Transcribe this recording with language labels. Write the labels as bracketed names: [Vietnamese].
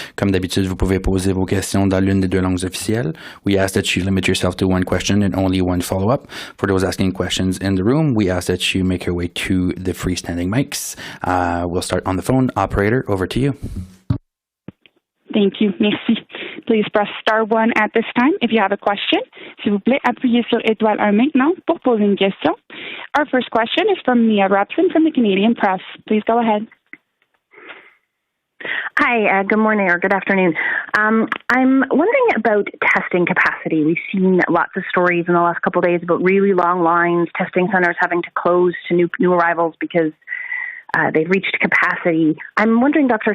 [French] Comme d'habitude, vous pouvez poser vos questions dans l'une des deux langues officielles. [English] We ask that you limit yourself to one question and only one follow-up. For those asking questions in the room, we ask that you make your way to the freestanding mics. We'll start on the phone. Operator, over to you. Thank you. [French] Merci. [English] Please press star one at this time if you have a question. [French] S'il vous plaît, appuyez sur étoile 1 maintenant pour poser une question. [English] Our first question is from Mia Rapson from the Canadian Press. Please go ahead. Hi, good morning or good afternoon. I'm wondering about testing capacity. We've seen lots of stories in the last couple of days about really long lines, testing centers having to close to new arrivals because they've reached capacity. I'm wondering, Dr.